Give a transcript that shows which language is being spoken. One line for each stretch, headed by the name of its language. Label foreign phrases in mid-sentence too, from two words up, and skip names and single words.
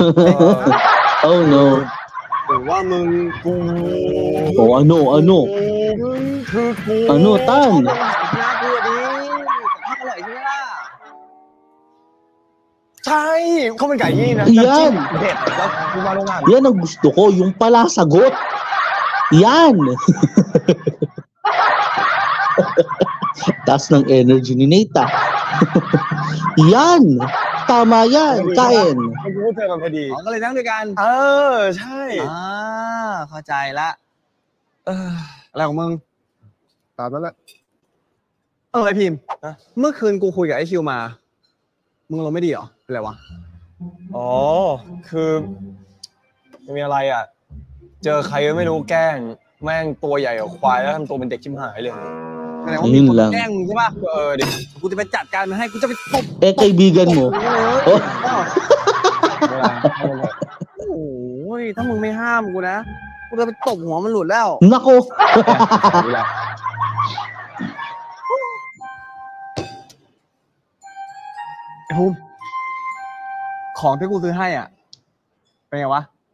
English: oh no.
Thai: หรือว่ามึงกู
Filipino: Oh, ano?
Thai: มึงคือกู
Filipino: Ano, Tan?
Thai: น่ากูดิข้าวอร่อยใช่ไหมล่ะใช่ข้าวมันไก่ยี่นะ
Filipino: Yan!
Thai: เด็ดแล้วกูมาโรงงาน
Filipino: Yan ang gusto ko, yung pala sagot. Yan! Taas ng energy ni Nate. Yan! Tama yan! Kain!
Thai: มันกูเจอมันพอดี อ๋อก็เลยนั่งด้วยกัน ใช่ เข้าใจละอะไรของมึง ตามนั้นแหละ ไอพิมพ์เมื่อคืนกูคุยกับไอคิวมา มึงลงไม่ดีเหรอ เป็นไรวะ อ๋อ คือไม่มีอะไรอ่ะ เจอใครก็ไม่รู้แกล้ง แม่งตัวใหญ่กว่าควายแล้วทำตัวเป็นเด็กชิมหายเลย แสดงว่ามีคน
Filipino: Yun lang.
Thai: แกล้งมึงใช่ปะ ดิ กูจะไปจัดการมันให้ กูจะไปตบ
Filipino: Eh, kaibigan mo. Oh,
Thai: เวลาเข้ามา โอ้ยถ้ามึงไม่ห้ามกูนะ กูจะไปตบหัวมันหลุดแล้ว
Filipino: nako!
Thai: เวลา ไอ้ภูมิของที่กูซื้อให้อ่ะ เป็นไงวะ